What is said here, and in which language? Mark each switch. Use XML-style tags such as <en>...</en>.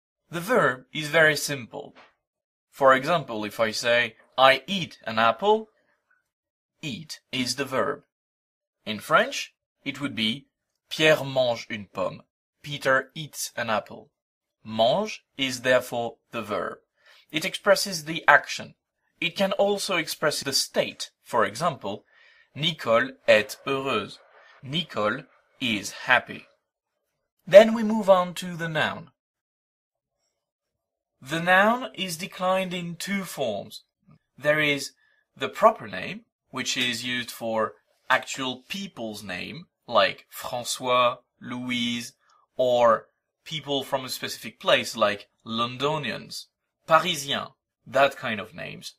<en>The verb is very simple. For example, if I say, I eat an apple, eat is the verb. In French, it would be</en> <fr>Pierre mange une pomme.</fr> <en>Peter eats an apple. Mange is therefore the verb. It expresses the action. It can also express the state. For example, Nicole</en> <fr>est heureuse.</fr> <en>Nicole is happy. Then we move on to the noun. The noun is declined in 2 forms. There is the proper name, which is used for actual people's name, like François, Louise, or people from a specific place, like Londonians, Parisiens, that kind of names.</en>